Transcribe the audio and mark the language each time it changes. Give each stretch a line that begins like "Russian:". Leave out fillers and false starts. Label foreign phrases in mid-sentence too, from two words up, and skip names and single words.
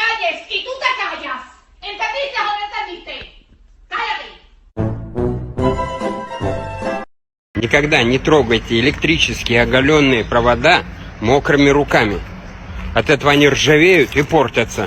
Spanish: dices y tú te callas. ¿Entendiste o no entendiste? Cállate.
Russian: Никогда не трогайте электрические оголенные провода мокрыми руками. От этого они ржавеют и портятся.